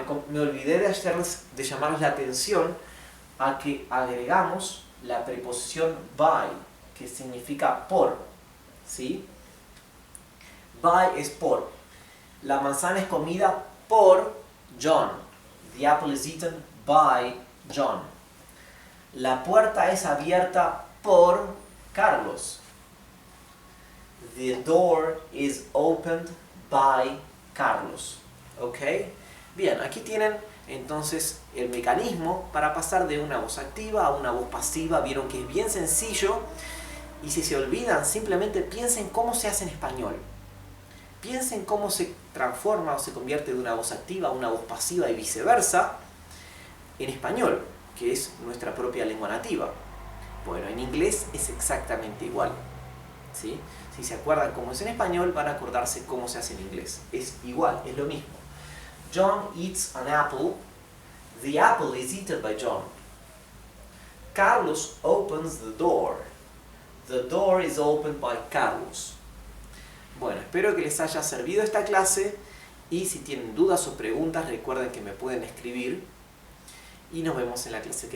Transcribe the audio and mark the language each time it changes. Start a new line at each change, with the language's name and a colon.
Spanish: Me olvidé de llamarles la atención a que agregamos la preposición by, que significa por, ¿sí? By es por. La manzana es comida por John.
English: The apple is eaten by John.
Spanish: La puerta es abierta por Carlos.
English: The door is opened by Carlos.
Spanish: ¿Ok? Bien, aquí tienen entonces el mecanismo para pasar de una voz activa a una voz pasiva. Vieron que es bien sencillo. Y si se olvidan, simplemente piensen cómo se hace en español. Piensen cómo se transforma o se convierte de una voz activa a una voz pasiva y viceversa en español, que es nuestra propia lengua nativa. Bueno, en inglés es exactamente igual. ¿Sí? Si se acuerdan cómo es en español, van a acordarse cómo se hace en inglés. Es igual, es lo mismo.
English: John eats an apple. The apple is eaten by John. Carlos opens the door. The door is opened by Carlos.
Spanish: Bueno, espero que les haya servido esta clase y si tienen dudas o preguntas recuerden que me pueden escribir y nos vemos en la clase que viene.